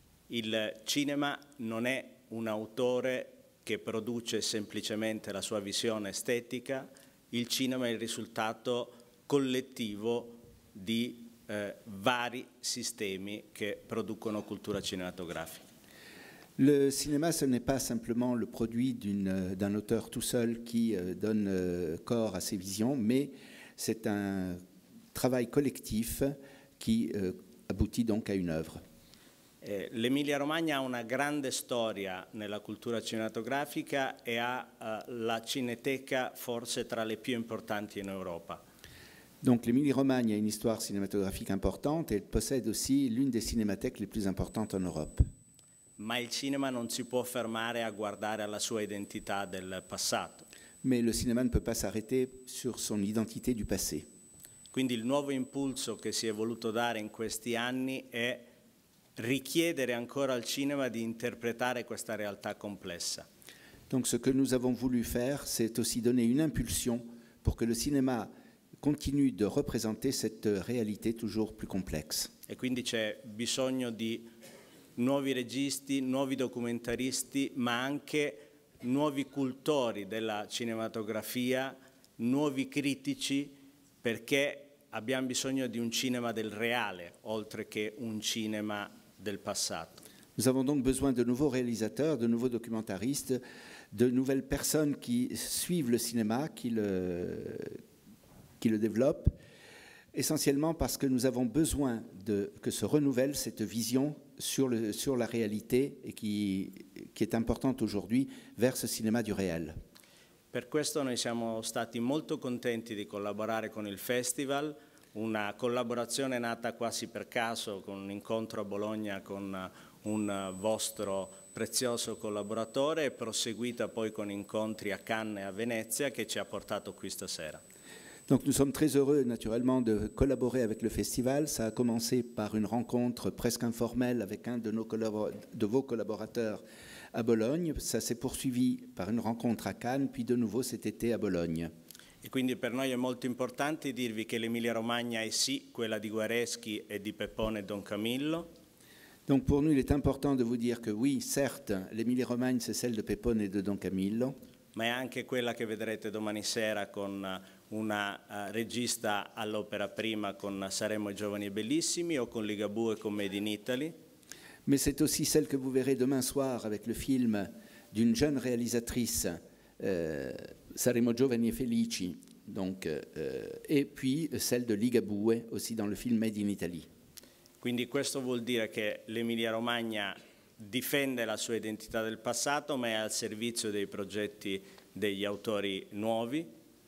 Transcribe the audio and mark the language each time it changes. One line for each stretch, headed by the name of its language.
Italian: Il cinema non è un autore che produce semplicemente la sua visione estetica, il cinema è il risultato collettivo di vari sistemi che producono cultura cinematografica.
French: Le cinéma, ce n'est pas simplement le produit d'un auteur tout seul qui donne corps à ses visions, mais c'est un travail collectif qui aboutit donc à une œuvre.
Italian: L'Emilia-Romagna ha una grande storia nella cultura cinematografica e ha la Cineteca forse tra le più importanti in Europa.
French: Donc l'Émilie-Romagne a une histoire cinématographique importante et elle possède aussi l'une des cinémathèques les plus importantes en Europe.
Italian: Ma il cinema non si può fermare a guardare alla sua identità del passato.
French: Mais le cinéma ne peut pas s'arrêter sur son identité du passé.
Italian: Quindi il nuovo impulso che si è voluto dare in questi anni è richiedere ancora al cinema di interpretare questa realtà complessa.
French: Donc ce que nous avons voulu faire, c'est aussi donner une impulsion pour que le cinéma continue de représenter cette réalité toujours plus complexe.
Italian: E quindi c'è bisogno di nuovi registi, nuovi documentaristi, ma anche nuovi cultori della cinematografia, nuovi critici, perché abbiamo bisogno di un cinema del reale, oltre che un cinema del passato.
French: Nous avons donc besoin de nouveaux réalisateurs, de nouveaux documentaristes, de nouvelles personnes qui suivent le cinéma, qui le développent, essentiellement parce que nous avons besoin que se renouvelle cette vision sur la réalité et qui est importante aujourd'hui vers ce cinéma du réel.
Italian: Per questo noi siamo stati molto contenti di collaborare con il festival, una collaborazione nata quasi per caso con un incontro a Bologna con un vostro prezioso collaboratore e proseguita poi con incontri a Cannes e a Venezia che ci ha portato qui stasera.
French: Donc nous sommes très heureux naturellement de collaborer avec le festival. Ça a commencé par une rencontre presque informelle avec un de vos collaborateurs à Bologne. Ça s'est poursuivi par une rencontre à Cannes, puis de nouveau cet été à Bologne.
Italian: E quindi per noi è molto importante dirvi che l'Emilia-Romagna è sì quella di Guareschi e di Peppone e Don Camillo.
French: Donc pour nous, il est important de vous dire que oui, certes, l'Emilia-Romagna c'est celle de Peppone et de Don Camillo.
Italian: Ma è anche quella che vedrete domani sera con una regista all'Opera Prima con Saremo i giovani e bellissimi o con Ligabue con Made in Italy.
French: Mais c'est aussi celle que vous verrez demain soir avec le film d'une jeune réalisatrice Saremo giovani e felici, donc, et puis celle de Ligabue, aussi dans le film Made in Italy.
Italian: Quindi questo vuol dire che l'Emilia-Romagna difende la sua identità del passato, ma è al servizio dei progetti degli autori nuovi.